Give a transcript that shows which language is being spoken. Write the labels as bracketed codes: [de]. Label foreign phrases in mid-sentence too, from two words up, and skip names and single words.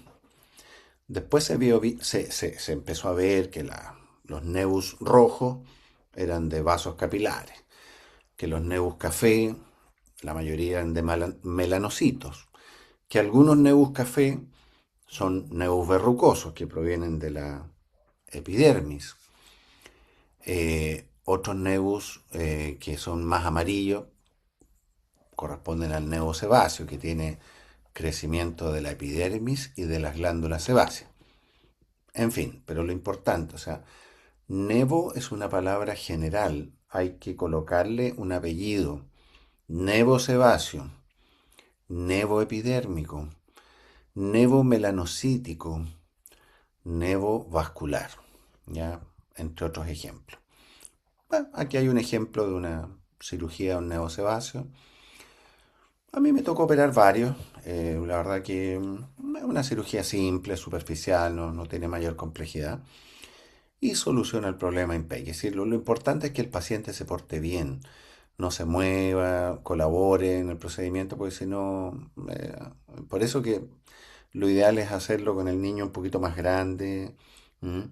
[es] Después se empezó a ver que los nebus rojos eran de vasos capilares, que los nebus café, la mayoría eran de melanocitos, que algunos nebus café son nebus verrucosos, que provienen de la epidermis. Otros nebus que son más amarillos corresponden al nevo sebáceo, que tiene crecimiento de la epidermis y de las glándulas sebáceas. En fin, pero lo importante, o sea, nevo es una palabra general, hay que colocarle un apellido. Nevo sebáceo, nevo epidérmico, nevo melanocítico, nevo vascular, ¿ya? Entre otros ejemplos. Bueno, aquí hay un ejemplo de una cirugía de un nevo sebáceo. A mí me tocó operar varios. La verdad que es una cirugía simple, superficial, no tiene mayor complejidad. Y soluciona el problema en PEC. Es decir, lo importante es que el paciente se porte bien, no se mueva, colabore en el procedimiento, porque si no, por eso que lo ideal es hacerlo con el niño un poquito más grande, ¿m?